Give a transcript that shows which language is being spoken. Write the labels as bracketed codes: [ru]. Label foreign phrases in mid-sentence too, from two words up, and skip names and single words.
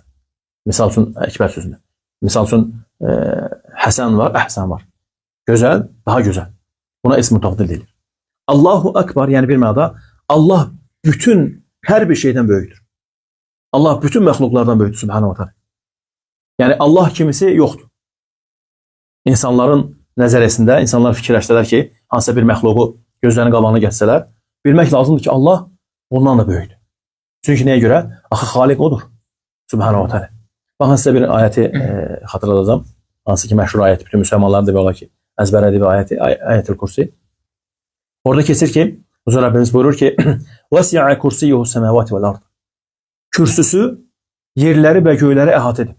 [az] Misal üçün Ekber sözündə. Misal üçün Həsən var, Əhsən var. Gözəl, daha gözəl. Buna isim mütafdil deyilir. [ar] الله أكبر, [az] yəni bir mənada Allah bütün hər bir şeydən böyükdür. Allah bütün məxluqlardan böyükdür, [ar] سبحانه وتعالى. [az] Yəni Allah kimisi yoxdur. İnsanların nəzəriyyəsində insanlar fikirləşdilər ki, hansısa bir məxluqu gözlərinin qabağına gətirsələr, bilmək lazımdır ki, Allah ondan da böyükdür. Çünki nəyə görə? Axı Xaliq odur. [ar] سبحانه وتعالى. [az] Baxın, sizə bir ayəti xatırladacağım. Hansı ki, məşhur ayət, bütün müsəlmanların da belə ki, əzbərlədiyi bir ayəti, Ayətül Kursi. Orada keçir ki, Huzur Rəbbimiz buyurur ki, [ar] وَسِعَ كُرْسِيُّهُ السَّمَاوَاتِ وَالْأَرْضِ. [az] Kürsüsü yerləri və göyləri əhatə edib.